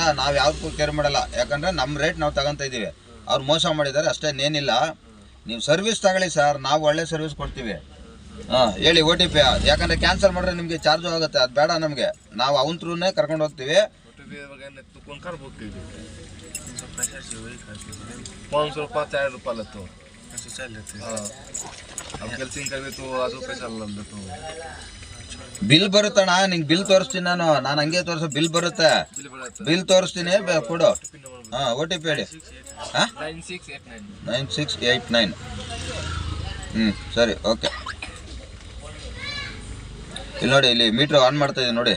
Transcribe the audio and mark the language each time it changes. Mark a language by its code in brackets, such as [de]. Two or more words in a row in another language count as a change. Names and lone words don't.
[kn] ನಾವು ಯಾವುದಕ್ಕೂ ಕೇರ್ ಮಾಡಲ್ಲ. ಯಾಕಂದರೆ ನಮ್ಮ ರೇಟ್ ನಾವು ತಗೊತಾ ಇದ್ದೀವಿ. ಅವ್ರು ಮೋಸ ಮಾಡಿದ್ದಾರೆ ಅಷ್ಟೇ, ಏನಿಲ್ಲ. ನೀವು ಸರ್ವಿಸ್ ತಗೊಳ್ಳಿ ಸರ್, ನಾವು ಒಳ್ಳೆ ಸರ್ವಿಸ್ ಕೊಡ್ತೀವಿ. ಹೇಳಿ ಓ ಟಿ ಪಿ. ಯಾಕಂದರೆ ಕ್ಯಾನ್ಸಲ್ ಮಾಡಿದ್ರೆ ನಿಮಗೆ ಚಾರ್ಜು ಆಗುತ್ತೆ, ಅದು ಬೇಡ ನಮಗೆ. ನಾವು ಅವನ ಥ್ರೂನೇ ಕರ್ಕೊಂಡು ಹೋಗ್ತೀವಿ. [hi] 500 रुपये 4 रुपये लेते हो, ऐसे चल लेते हैं। अब कैल्सिंग करवे तो आधो पैसा लेते हो। [kn] ಬಿಲ್ ಬರುತ್ತಣ್ಣ, ನಿಂಗೆ ಬಿಲ್ ತೋರಿಸ್ತೀನಿ ನಾನು ಹಂಗೆ ತೋರಿಸೋ ಬಿಲ್ ಬರುತ್ತೆ. ಬಿಲ್ ತೋರಿಸ್ತೀನಿ, ಕೊಡು. ಓ ಟಿ ಪಿ ಹೇಳಿ. 9689. ಸರಿ, ಓಕೆ. ಇಲ್ಲಿ ನೋಡಿ, ಇಲ್ಲಿ [en] meter on [kn] ಮಾಡ್ತಾ ಇದ್ದೀನಿ ನೋಡಿ.